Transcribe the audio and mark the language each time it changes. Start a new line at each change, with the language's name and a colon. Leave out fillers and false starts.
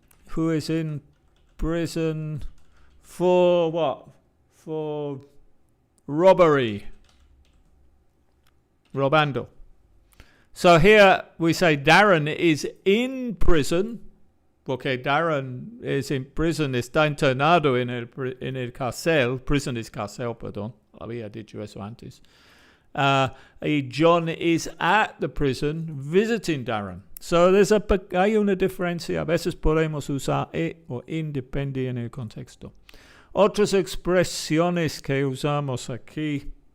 English: Who is in prison for what? For robbery.
Spanish: Robando.
English: So here we say Darren is in prison.
Spanish: Porque Darren es en prison, está internado en el cárcel. Prison es cárcel, perdón. Había dicho eso antes.
English: John is at the prison visiting Darren.
Spanish: So hay una diferencia. A veces podemos usar o in, depende en el contexto. Otras expresiones que usamos aquí.